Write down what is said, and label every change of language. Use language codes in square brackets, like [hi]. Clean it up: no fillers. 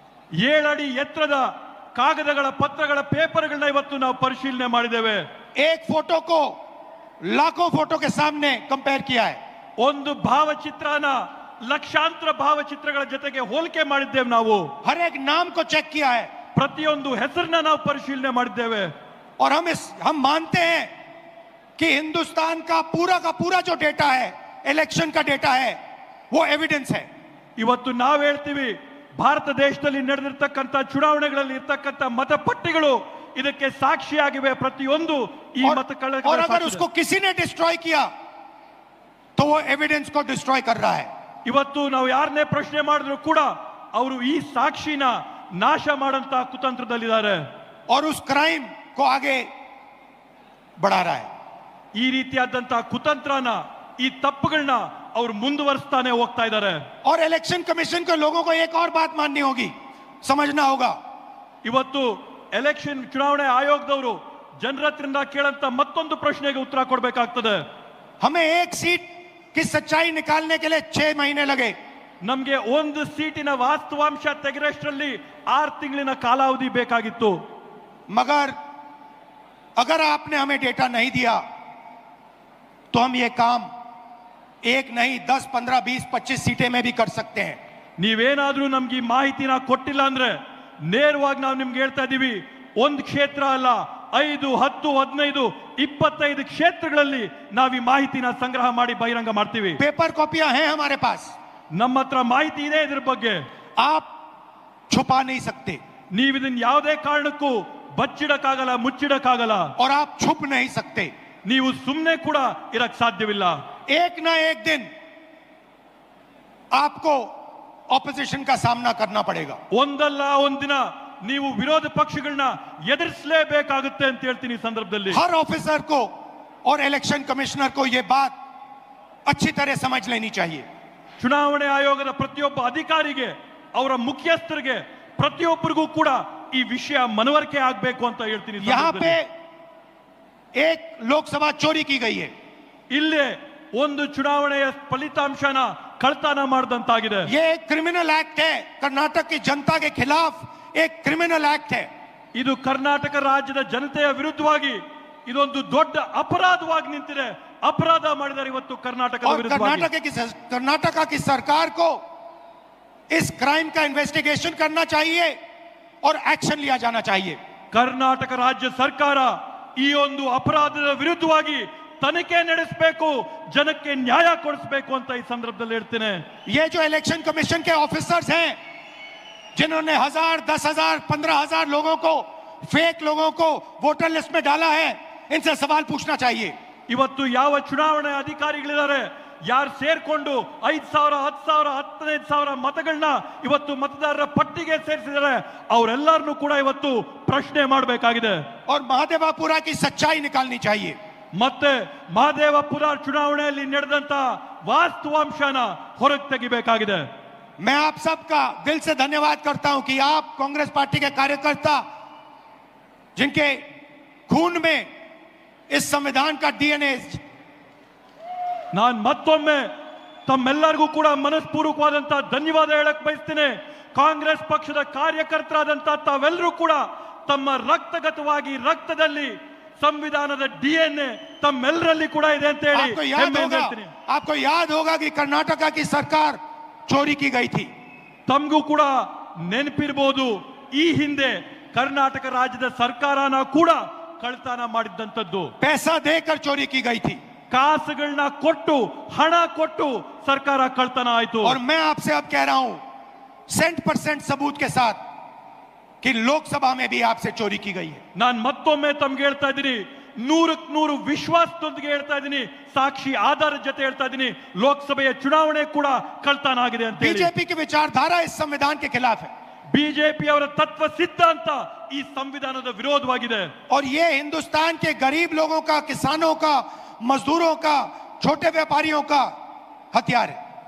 [kn] 7 ಅಡಿ ಎತ್ತರದ ಕಾಗದಗಳ ಪತ್ರಗಳ ಪೇಪರ್ಗಳನ್ನ ಇವತ್ತು ನಾವು ಪರಿಶೀಲನೆ ಮಾಡಿದ್ದೇವೆ. [hi] एक फोटो को लाखों फोटो के सामने कंपेयर किया है। [kn] ಒಂದು ಭಾವಚಿತ್ರನ ಲಕ್ಷಾಂತರ ಭಾವಚಿತ್ರಗಳ ಜೊತೆಗೆ ಹೋಲಿಕೆ ಮಾಡಿದ್ದೇವೆ. ನಾವು [hi] हर एक नाम को चेक किया है [kn] ಪ್ರತಿಯೊಂದು ಹೆಸರನ್ನ ನಾವು ಪರಿಶೀಲನೆ ಮಾಡಿದ್ದೇವೆ. [hi] और हम मानते हैं कि हिंदुस्तान का पूरा जो डेटा है इलेक्शन का डेटा है वो एविडेंस है। [kn] ಇವತ್ತು ನಾವು ಹೇಳ್ತೀವಿ ಭಾರತ ದೇಶದಲ್ಲಿ ನಡೆದಿರ್ತಕ್ಕಂಥ ಚುನಾವಣೆಗಳಲ್ಲಿ ಇರ್ತಕ್ಕಂಥ ಮತಪಟ್ಟಿಗಳು ಇದಕ್ಕೆ ಸಾಕ್ಷಿಯಾಗಿವೆ. ಪ್ರತಿಯೊಂದು ಈ [hi] और अगर उसको किसी ने डिस्ट्रॉय किया तो वो एविडेंस को डिस्ट्रॉय कर रहा है। [kn] ಇವತ್ತು ನಾವು ಯಾರನ್ನೇ ಪ್ರಶ್ನೆ ಮಾಡಿದ್ರು ಕೂಡ ಅವರು ಈ ಸಾಕ್ಷಿನ ನಾಶ ಮಾಡಂತ ಕುತಂತ್ರದಲ್ಲಿದ್ದಾರೆ. [hi] और उस क्राइम को आगे बढ़ा रहा है। [kn] ಈ ರೀತಿಯಾದಂತ ಕುತಂತ್ರನ ಈ ತಪ್ಪುಗಳನ್ನ ಅವರು ಮುಂದುವರಿಸ್ತಾನೆ ಹೋಗ್ತಾ ಇದ್ದಾರೆ. [hi] और इलेक्शन कमीशन के लोगों को एक और बात माननी होगी, समझना होगा। [kn] ಇವತ್ತು ಎಲೆಕ್ಷನ್ ಚುನಾವಣೆ ಆಯೋಗದವರು ಜನರ ಹತ್ರದಿಂದ ಕೇಳಂತ ಮತ್ತೊಂದು ಪ್ರಶ್ನೆಗೆ ಉತ್ತರ ಕೊಡಬೇಕಾಗ್ತದೆ. [hi] हमें एक सीट की सच्चाई निकालने के लिए 6 महीने लगे। [kn] ನಮ್ಗೆ ಒಂದು ಸೀಟಿನ ವಾಸ್ತವಾಂಶ ತೆಗೆರಷ್ಟರಲ್ಲಿ 6 ತಿಂಗಳಿನ ಕಾಲಾವಧಿ ಬೇಕಾಗಿತ್ತು. [hi] मगर अगर आपने हमें डेटा नहीं दिया तो हम ये काम 1 नहीं 10, 15, 20, 25 सीटें में भी कर सकते हैं। [kn] ನೀವೇನಾದ್ರೂ ನಮ್ಗೆ ಈ ಮಾಹಿತಿನ ಕೊಟ್ಟಿಲ್ಲ ಅಂದ್ರೆ ನೇರವಾಗಿ ನಾವು ನಿಮ್ಗೆ ಹೇಳ್ತಾ ಇದೀವಿ, ಒಂದು ಕ್ಷೇತ್ರ ಅಲ್ಲ 5, 10, 15, 25 ಕ್ಷೇತ್ರಗಳಲ್ಲಿ ನಾವು ಈ ಮಾಹಿತಿನ ಸಂಗ್ರಹ ಮಾಡಿ ಬಹಿರಂಗ ಮಾಡ್ತೀವಿ. [hi] पेपर कॉपियां हैं हमारे पास। [kn] ನಮ್ಮ ಹತ್ರ ಮಾಹಿತಿ ಇದೆ ಇದ್ರ ಬಗ್ಗೆ. [hi] आप छुपा नहीं सकते [kn] ನೀವು ಇದನ್ನ ಯಾವುದೇ ಕಾರಣಕ್ಕೂ ಬಚ್ಚಿಡಕ್ಕಾಗಲ್ಲ, ಮುಚ್ಚಿಡಕ್ಕಾಗಲ್ಲ. [hi] और आप छुप नहीं सकते। [kn] ನೀವು ಸುಮ್ಮನೆ ಕೂಡ ಇರಕ್ ಸಾಧ್ಯವಿಲ್ಲ. [hi] एक ना एक दिन आपको ऑपोजिशन का सामना करना पड़ेगा। [kn] ಒಂದಲ್ಲ ಒಂದಿನ ನೀವು ವಿರೋಧ ಪಕ್ಷಗಳನ್ನ ಎದುರಿಸಲೇಬೇಕಾಗುತ್ತೆ ಅಂತ ಹೇಳ್ತೀನಿ ಈ ಸಂದರ್ಭದಲ್ಲಿ. [hi] हर ऑफिसर को और इलेक्शन कमिश्नर को यह बात अच्छी तरह समझ लेनी चाहिए। [kn] ಚುನಾವಣೆ ಆಯೋಗದ ಪ್ರತಿಯೊಬ್ಬ ಅಧಿಕಾರಿಗೆ, ಅವರ ಮುಖ್ಯಸ್ಥರಿಗೆ, ಪ್ರತಿಯೊಬ್ಬರಿಗೂ ಕೂಡ ಈ ವಿಷಯ ಮನವರಿಕೆ ಆಗಬೇಕು ಅಂತ ಹೇಳ್ತೀನಿ. [hi] यहाँ पे एक लोकसभा चोरी की गई है। [kn] ಇಲ್ಲೇ ಒಂದು ಚುನಾವಣೆಯ ಫಲಿತಾಂಶನ ಕಳ್ತನ ಮಾಡಿದಂತಾಗಿದೆ. [hi] ये एक क्रिमिनल एक्ट है, कर्नाटक की जनता के खिलाफ एक क्रिमिनल एक्ट है। [kn] ಇದು ಕರ್ನಾಟಕ ರಾಜ್ಯದ ಜನತೆಯ ವಿರುದ್ಧವಾಗಿ ಇದೊಂದು ದೊಡ್ಡ ಅಪರಾಧವಾಗಿ ನಿಂತಿದೆ. ಅಪರಾಧ ಮಾಡಿದ್ದಾರೆ ಇವತ್ತು ಕರ್ನಾಟಕದ [hi] और [kn] ವಿರುದ್ಧವಾಗಿ. [hi] कर्नाटका की सरकार को इस क्राइम का इन्वेस्टिगेशन करना चाहिए और एक्शन लिया जाना चाहिए। [kn] ಕರ್ನಾಟಕ ರಾಜ್ಯ ಸರ್ಕಾರ ಈ ಒಂದು ಅಪರಾಧದ ವಿರುದ್ಧವಾಗಿ ತನಿಖೆ ನಡೆಸಬೇಕು, ಜನಕ್ಕೆ ನ್ಯಾಯ ಕೊಡಿಸಬೇಕು ಅಂತ ಈ ಸಂದರ್ಭದಲ್ಲಿ ಹೇಳ್ತೇನೆ. [hi] ये जो इलेक्शन कमीशन के ऑफिसर्स हैं जिन्होंने 1000, 10,000, 15,000 लोगों को, फेक लोगों को वोटर लिस्ट में डाला है, इनसे सवाल पूछना चाहिए। [kn] ಇವತ್ತು ಯಾವ ಚುನಾವಣೆ ಅಧಿಕಾರಿಗಳಿದ್ದಾರೆ, ಯಾರು ಸೇರ್ಕೊಂಡು 5,000, 10,000, 15,000 ಮತಗಳನ್ನ ಇವತ್ತು ಮತದಾರರ ಪಟ್ಟಿಗೆ ಸೇರಿಸಿದ್ದಾರೆ, ಅವರೆಲ್ಲರನ್ನೂ ಕೂಡ ಇವತ್ತು ಪ್ರಶ್ನೆ ಮಾಡಬೇಕಾಗಿದೆ. [hi] और महादेवापुरा की सच्चाई निकालनी चाहिए। [kn] ಮತ್ತೆ ಮಹದೇವಪುರ ಚುನಾವಣೆಯಲ್ಲಿ ನಡೆದಂತ ವಾಸ್ತವಾಂಶನ ಹೊರಗೆ ತೆಗಿಬೇಕಾಗಿದೆ. [hi] मैं आप सबका दिल से धन्यवाद करता हूं कि आप कांग्रेस पार्टी के कार्यकर्ता जिनके खून में इस संविधान का डीएनए [kn] ನಾನು ಮತ್ತೊಮ್ಮೆ ತಮ್ಮೆಲ್ಲರಿಗೂ ಕೂಡ ಮನಸ್ಪೂರ್ವಕವಾದಂತಹ ಧನ್ಯವಾದ ಹೇಳಕ್ ಬಯಸ್ತೇನೆ. ಕಾಂಗ್ರೆಸ್ ಪಕ್ಷದ ಕಾರ್ಯಕರ್ತರಾದಂತಹ ತಾವೆಲ್ಲರೂ ಕೂಡ ತಮ್ಮ ರಕ್ತಗತವಾಗಿ ರಕ್ತದಲ್ಲಿ ಸಂವಿಧಾನದ ಡಿಎನ್ಎ ತಮ್ಮೆಲ್ಲರಲ್ಲಿ ಕೂಡ ಇದೆ ಅಂತ ಹೇಳಿ [hi] आपको याद होगा कि कर्नाटक की सरकार चोरी की गई थी. [kn] ತಮಗೂ ಕೂಡ ನೆನಪಿರಬಹುದು, ಈ ಹಿಂದೆ ಕರ್ನಾಟಕ ರಾಜ್ಯದ ಸರ್ಕಾರನ ಕೂಡ ಕಳ್ತನ ಮಾಡಿದ್ದಂತದ್ದು. [hi] पैसा देकर चोरी की गई थी. [kn] ಕಾಸುಗಳನ್ನ ಕೊಟ್ಟು ಹಣ ಕೊಟ್ಟು ಸರ್ಕಾರ ಕಳ್ತನ ಆಯ್ತು. [hi] और मैं आपसे अब कह रहा हूं 100% सबूत के साथ कि लोकसभा में भी आपसे चोरी की गई है. [kn] ನಾನು ಮತ್ತೊಮ್ಮೆ ತಮ್ಗೆ ಹೇಳ್ತಾ ಇದ್ದೀನಿ, 100% ವಿಶ್ವಾಸದೊಂದಿಗೆ ಹೇಳ್ತಾ ಇದ್ದೀನಿ, ಸಾಕ್ಷಿ ಆಧಾರದ ಜೊತೆ ಹೇಳ್ತಾ ಇದ್ದೀನಿ, ಲೋಕಸಭೆಯ ಚುನಾವಣೆ ಕೂಡ ಕಳ್ತನ ಆಗಿದೆ ಅಂತ. [hi] बीजेपी की विचारधारा इस संविधान के खिलाफ है. [kn] ಬಿಜೆಪಿ ಅವರ ತತ್ವ ಸಿದ್ಧಾಂತ ಈ ಸಂವಿಧಾನದ ವಿರೋಧವಾಗಿದೆ. [hi] और ये हिंदुस्तान के गरीब लोगों का, किसानों का, मजदूरों का, छोटे व्यापारियों का हथियार है.